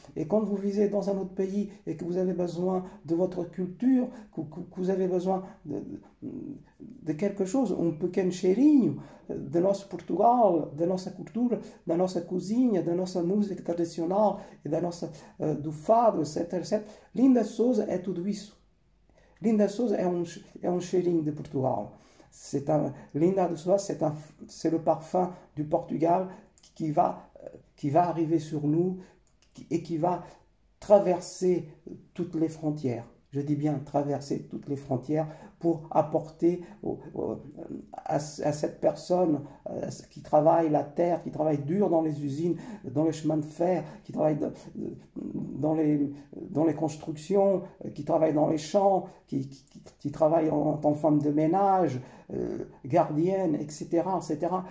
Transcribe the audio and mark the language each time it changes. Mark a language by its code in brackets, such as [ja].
[fr] Et quand vous vivez dans un autre pays et que vous avez besoin de votre culture, que vous avez besoin de quelque chose, [pt] um pequeno cheirinho de nosso Portugal, da nossa cultura, da nossa cozinha, da nossa música tradicional e do fado, etc, etc. Linda Souza é tudo isso. Linda Souza é um cheirinho de Portugal. [fr] Linda de Souza, c'est le parfum du Portugal qui va arriver sur nous et qui va traverser toutes les frontières. Je dis bien traverser toutes les frontières pour apporter à cette personne qui travaille la terre, qui travaille dur dans les usines, dans les chemins de fer, qui travaille dans les constructions, qui travaille dans les champs, qui travaille en tant que femme de ménage, gardienne, etc., etc.